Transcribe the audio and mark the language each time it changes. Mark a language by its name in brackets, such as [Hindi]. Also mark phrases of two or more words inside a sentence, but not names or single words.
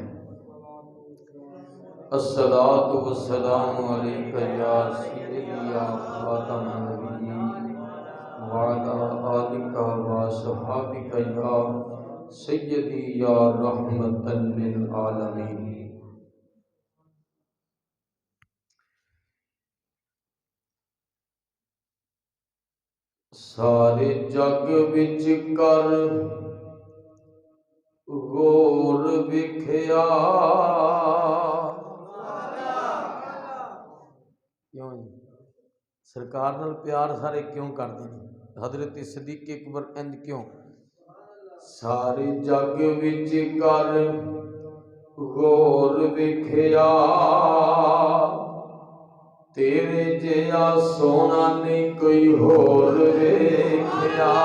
[Arabic] الصلاۃ والسلام علیک یا سیدی یا خاتم النبیین وعلی آلک و اصحابک یا سیدی یا رحمۃ للعالمین۔ [Punjabi] سارے جگ وچ کر غور وکھیا، کیوں سرکار نال پیار سارے کیوں کردے نے؟ حضرت صدیق اکبر انج کیوں؟ سارے جگ وچ کر غور وکھیا، تیرے جیا سونا نہیں کوئی ہور ویکھیا۔